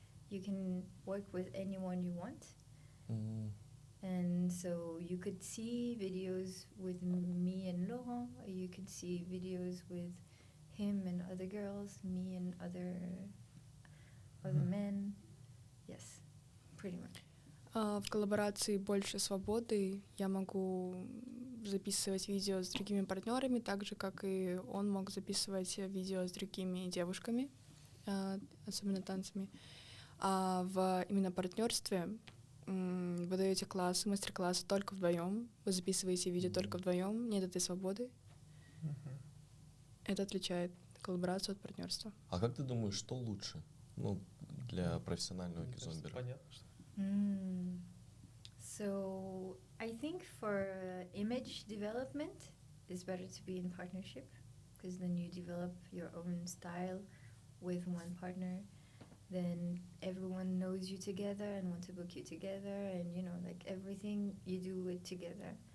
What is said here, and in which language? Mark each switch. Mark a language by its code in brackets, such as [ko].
[en] You can work with anyone you want. And so you could see videos with me and Laurent, or you could see videos with him and other girls, me and other men. Yes, pretty much. [ru] В коллаборации больше свободы. Я могу записывать видео с другими партнерами, так же, как и он мог записывать видео с другими девушками, особенно танцами. А в именно партнерстве вы даете классы, мастер-классы только вдвоем, вы записываете видео только вдвоем, нет этой свободы. Это отличает коллаборацию от партнерства. А как ты думаешь, что лучше, для профессионального кизомбера? Понятно, что. [en] So I think for image development, it's better to be in partnership, because then you develop your own style with one partner. Then everyone knows you together and want to book you together, and like everything you do it together.